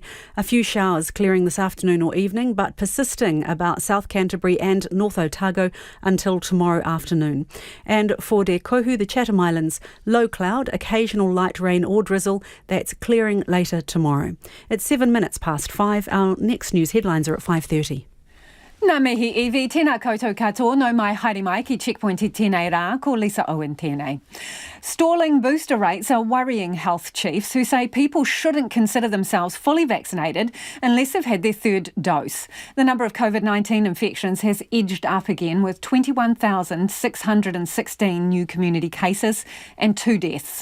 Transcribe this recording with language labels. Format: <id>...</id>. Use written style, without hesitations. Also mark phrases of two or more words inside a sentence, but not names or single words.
<en>A few showers clearing this afternoon or evening, but persisting about South Canterbury and North Otago until tomorrow afternoon. And for Te Kohu, the Chatham Islands, low cloud, occasional light rain or drizzle, that's clearing later tomorrow. It's 7 minutes past 5. Our next news headlines are at 5:30.</en> <mi>Nā mihi iwi, tēnā koutou katoa, no mai haere mai ki Checkpoint I tēnei rā, ko Lisa Owen tēnei.</mi> <en>Stalling booster rates are worrying health chiefs who say people shouldn't consider themselves fully vaccinated unless they've had their 3rd dose. The number of COVID-19 infections has edged up again with 21,616 new community cases and 2 deaths.</en>